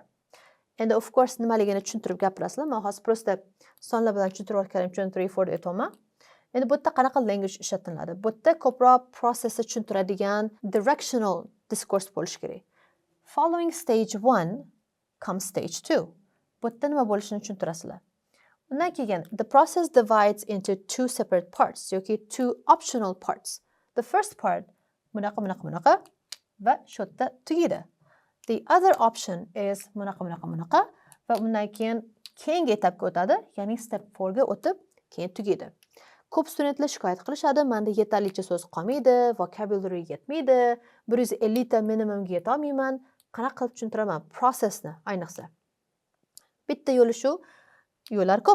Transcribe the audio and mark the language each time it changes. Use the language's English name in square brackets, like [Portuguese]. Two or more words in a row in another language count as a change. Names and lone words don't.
[English] And of course [Uzbek] nimaligini tushuntirib gapirasizlar. Men hozir prosta sonlar bilan tushuntirib o'tganim uchun 3 4 deb aytaman. Endi bu yerda qanaqa language ishlatiladi? Bu yerda ko'proq processni tushuntiradigan [English] directional discourse [Uzbek] bo'lishi kerak. [English] Following stage 1 comes stage 2. [Uzbek] Bu yerda nima bo'lishini tushuntirasizlar. Undan keyin [English] the process divides into 2 separate parts yoki 2 optional parts. The first part [Uzbek] bunaqa va shu yerda tugaydi. [English] The other option is [Uzbek] bunaqa va undan keyin keyingi etapga o'tadi, ya'ni step 4 ga o'tib keyin tugaydi. Ko'p studentlar shikoyat qilishadi, menda yetarlicha so'z qolmaydi, vocabulary yetmaydi, 150 ta minimumga yeta olmayman. Qanaqa qilib tushuntiraman processni ayniqsa. Bitta yo'li shu, yo'llar ko'p.